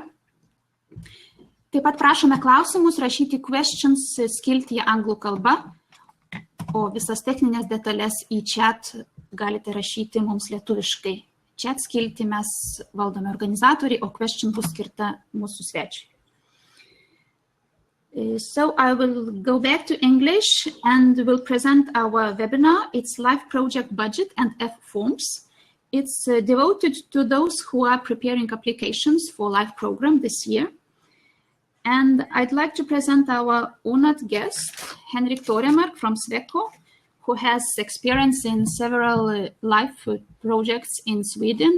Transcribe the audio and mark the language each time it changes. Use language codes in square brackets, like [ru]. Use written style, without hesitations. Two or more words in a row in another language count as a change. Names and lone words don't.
[lt] Taip pat prašome klausimus rašyti questions skiltyje anglų kalba, o visas techninės detalės į chat galite rašyti mums lietuviškai. Chat skiltį mes valdome organizatoriai, o question bus skirta mūsų svečiui. [en] So I will go back to English and will present our webinar. It's Live Project Budget and F Forms. It's devoted to those who are preparing applications for live program this year. And I'd like to present our honored guest, Henrik Toremark from Sweco, who has experience in several live projects in Sweden.